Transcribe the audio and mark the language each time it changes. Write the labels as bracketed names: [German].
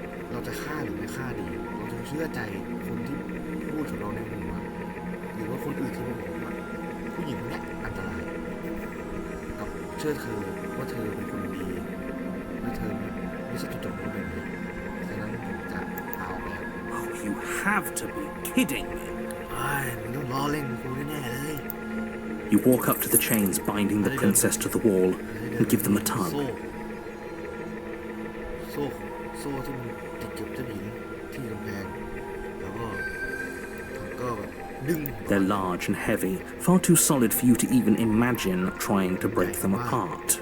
[Thai] เราจะฆ่าหรือไม่ฆ่าดีเราจะเชื่อใจคนที่พูดกับเราในหัวหรือว่าคนอื่นที่มาบอกว่าผู้หญิงคนนี้อันตรายกับเชื่อเธอว่าเธอเป็นคนดีว่าเธอไม่ใช่จุดจบของแบบนี้ฉะนั้นผมจะเอาไป [English] Oh, you have to be kidding me. [Thai] มึงต้องล้อเล่นกูแน่ๆเลย [English] You walk up to the chains binding the princess to the wall and give them a [Thai] โซ่ [English] tug. [Thai] โซ่ที่มันติดกับเจ้าหญิงที่กำแพงแล้วก็แบบดึง [English] They're large and heavy, far too solid for you to even imagine trying to break them apart.